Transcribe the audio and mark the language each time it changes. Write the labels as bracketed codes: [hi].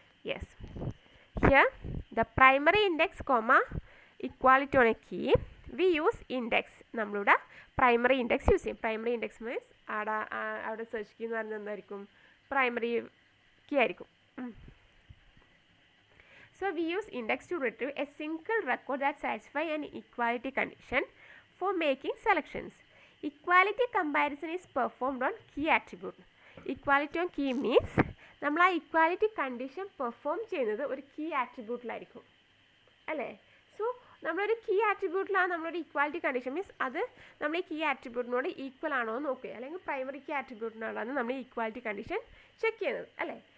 [en] Yes, here the primary index equality on a key, we use index. [ml] നമ്മളുടെ primary index use ചെയ്യും. Primary index means അവിടെ search key എന്ന് പറയുന്നത് എന്തായിരിക്കും? Primary key ആയിരിക്കും. [en] So we use index to retrieve a single record that satisfies an equality condition for making selections. Equality comparison is performed on key attribute. Equality on key means [ml] നമ്മൾ ആ equality condition perform ചെയ്യുന്നത് ഒരു key ആട്രിബ്യൂട്ടിലായിരിക്കും അല്ലേ? So നമ്മളൊരു key ആട്രിബ്യൂട്ടിലാണ് നമ്മളൊരു equality condition means അത് നമ്മൾ ഈ കീ ആട്രിബ്യൂട്ടിനോട് ഈക്വൽ ആണോ എന്ന് നോക്കുക, അല്ലെങ്കിൽ പ്രൈമറി കീ ആട്രിബ്യൂട്ടിനോടാണ് നമ്മൾ ഈ ഇക്വാലിറ്റി കണ്ടീഷൻ ചെക്ക് ചെയ്യുന്നത് അല്ലേ?